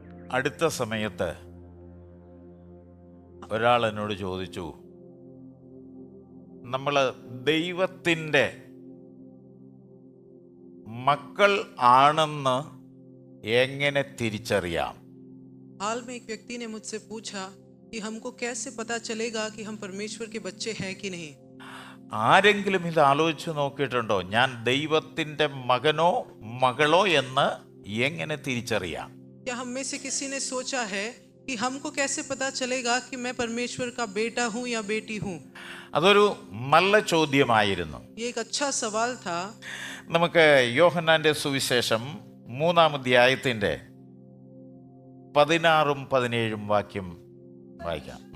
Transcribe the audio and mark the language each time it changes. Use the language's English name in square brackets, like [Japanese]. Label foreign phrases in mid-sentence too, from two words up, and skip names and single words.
[Malayalam] അടുത്ത സമയത്ത് ഒരാൾ എന്നോട് ചോദിച്ചു, നമ്മൾ ദൈവത്തിൻ്റെ മക്കൾ ആണെന്ന് എങ്ങനെ തിരിച്ചറിയാം? [Hindi] हाल में एक व्यक्ति ने मुझसे पूछा कि हमको कैसे पता चलेगा कि हम परमेश्वर के बच्चे हैं कि नहीं। [Malayalam] ആരെങ്കിലും ഇത് ആലോചിച്ച് നോക്കിയിട്ടുണ്ടോ? ഞാൻ ദൈവത്തിൻ്റെ മകനോ മകളോ എന്ന് എങ്ങനെ തിരിച്ചറിയാം? [Hindi] क्या हम में से किसी ने सोचा है कि हमको कैसे पता चलेगा कि मैं परमेश्वर का बेटा हूँ या बेटी हूँ? [Malayalam] അതൊരു നല്ല ചോദ്യമായിരുന്നു. [Hindi] ये एक अच्छा सवाल था। [Malayalam] നമുക്ക് യോഹന്നാന്റെ സുവിശേഷം 3-ാം അധ്യായത്തിൻ്റെ 16-17 വാക്യം വായിക്കാം.